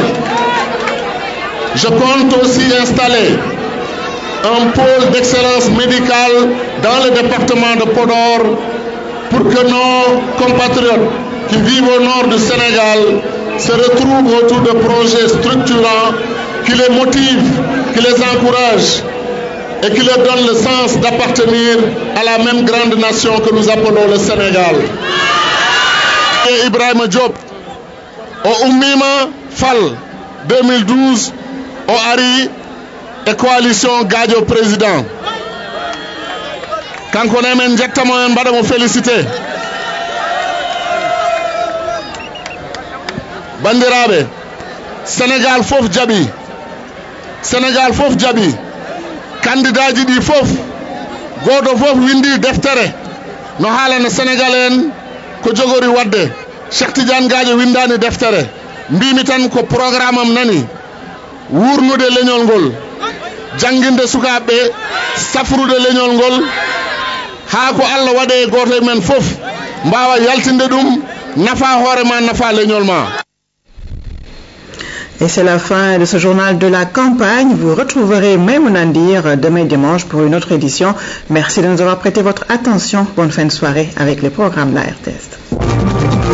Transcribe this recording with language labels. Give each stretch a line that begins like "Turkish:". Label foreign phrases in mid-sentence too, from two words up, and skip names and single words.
French: Je compte aussi installer un pôle d'excellence médicale dans le département de Podor pour que nos compatriotes qui vivent au nord du Sénégal se retrouvent autour de projets structurants qui les motivent, qui les encouragent et qui leur donnent le sens d'appartenir à la même grande nation que nous appelons le Sénégal. Et Ibrahima Diop, au Oumima Fall 2012, au Ari et coalition Gadio président. Quand on aime directement, on va vous féliciter.
Fula: Bandirabe, Sénégal fof Djabi, Sénégal fof Djabi, candidat di fof, godo fof windi deftere, no haalana Sénégal en ko jogori wadde, Cheikh Tidiane Gadio windani deftere, mbimi tan ko programme am nani, wurnude leñol ngol, janginde sukaɓe, safrude leñol ngol, ha ko Allah waɗe goto men fof, mbawa yaltinde ɗum nafa horema nafa leñolma.
French: Et c'est la fin de ce journal de la campagne. Vous retrouverez Maïmouna Ndir demain dimanche pour une autre édition. Merci de nous avoir prêté votre attention. Bonne fin de soirée avec les programmes de la RTS.